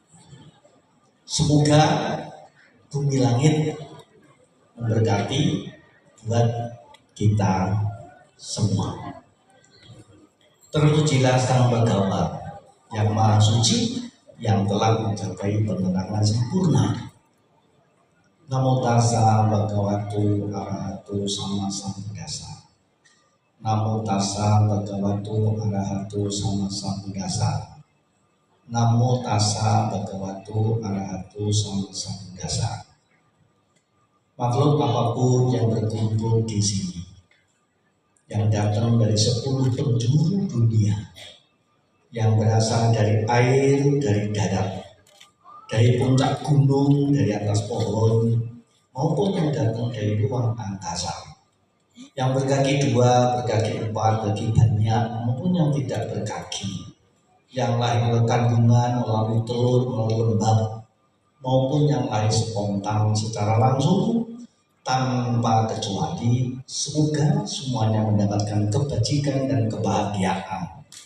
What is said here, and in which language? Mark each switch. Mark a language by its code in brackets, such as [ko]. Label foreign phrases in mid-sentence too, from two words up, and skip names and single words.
[id] Semoga bumi langit memberkati buat kita semua. Terpujilah Sang Bhagawa yang Maha Suci, yang telah mencapai penerangan sempurna. [pi] Namo tassa bhagavato arahato sama sambuddhassa. Namo tassa bhagavato arahato sama sambuddhassa. Namo tassa bhagavato arahato sama sambuddhassa. [id] Makhluk apapun yang berkumpul di sini, yang datang dari 10 penjuru dunia, yang berasal dari air, dari darat, dari puncak gunung, dari atas pohon, maupun yang datang dari ruang angkasa, yang berkaki 2, berkaki 4, bagi banyak, maupun yang tidak berkaki, yang lahir melalui kandungan, melalui telur, melalui lembab, maupun yang lahir spontan secara langsung tanpa kecuali, semoga semuanya mendapatkan kebajikan dan kebahagiaan.